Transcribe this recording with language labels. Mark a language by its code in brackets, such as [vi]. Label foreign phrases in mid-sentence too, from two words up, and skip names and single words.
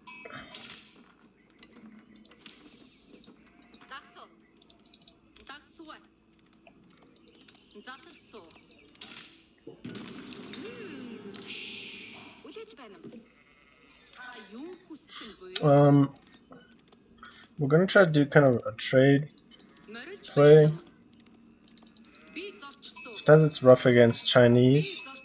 [mn] Дагсуу. Дагсуу. Заларсуу. Үлээж байна юм. Та юу хүссэн бэ? [en] We're gonna try to do kind of a trade play. Because it's rough against Chinese.